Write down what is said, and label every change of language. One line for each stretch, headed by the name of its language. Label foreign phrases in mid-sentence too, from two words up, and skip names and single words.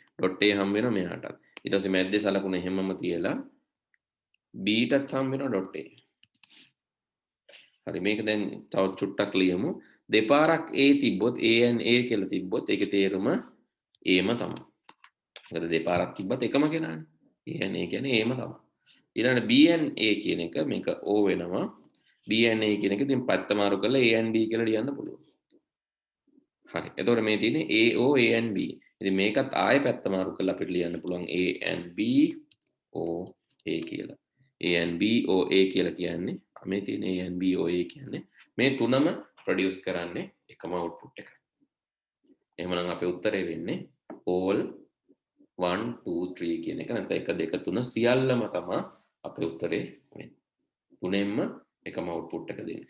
English: dot A
Sinhala: හම්බ වෙනවා මෙයාටත්. ඊට පස්සේ මැද්දේ සලකුණ එහෙමම තියලා B ටත් හම්බ වෙනවා
English: dot A.
Sinhala: හරි මේක දැන් තව චුට්ටක් ලියමු. දෙපාරක් A තිබ්බොත්
English: A and A
Sinhala: කියලා තිබ්බොත් ඒකේ තේරුම A ම තමයි. මොකද දෙපාරක් තිබ්බත් එකම කෙනානේ.
English: A and A
Sinhala: කියන්නේ A ම තමයි. ඊළඟට
English: B and A
Sinhala: කියන එක මේක O වෙනවා.
English: B and A
Sinhala: කියන එක ඉතින් පැත්ත මාරු කරලා
English: A and B
Sinhala: කියලා ලියන්න පුළුවන්. හරි. එතකොට මේ තියෙන්නේ AO
English: A and B.
Sinhala: ඉතින් මේකත් ආයෙ පැත්ත මාරු කරලා අපිට ලියන්න පුළුවන්
English: A and B O A
Sinhala: කියලා.
English: A and B O A
Sinhala: කියලා කියන්නේ මේ තියෙන
English: A and B O A
Sinhala: කියන්නේ මේ තුනම ප්‍රොඩියුස් කරන්නේ එකම අවුට්පුට් එක. එහෙමනම් අපේ උත්තරේ වෙන්නේ all 1 2 3 කියන එක නැත්නම් 1 2 3 සියල්ලම තමයි අපේ උත්තරේ වෙන්නේ. තුනෙන්ම එකම අවුට්පුට් එක දෙන්නේ.